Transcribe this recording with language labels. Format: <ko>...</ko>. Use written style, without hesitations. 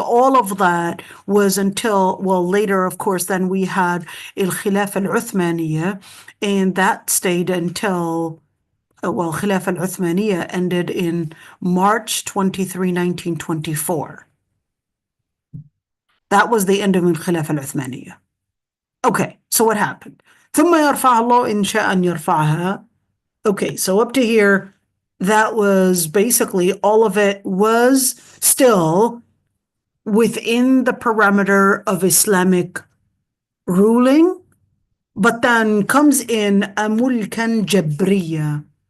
<en>All of that was until, well, later, of course, then we had al-Khilafah al-Uthmaniyah, and that stayed until, well, Khilafah al-Uthmaniyah ended in March 23, 1924. That was the end of al-Khilafah al-Uthmaniyah. Okay, so what happened?</en> <ar>ثم يرفع الله إن شاء أن يرفعها.</ar> <en>Okay, so up to here, that was basically all of it was still within the parameter of Islamic ruling, but then comes in a mulkan jabriya.</en>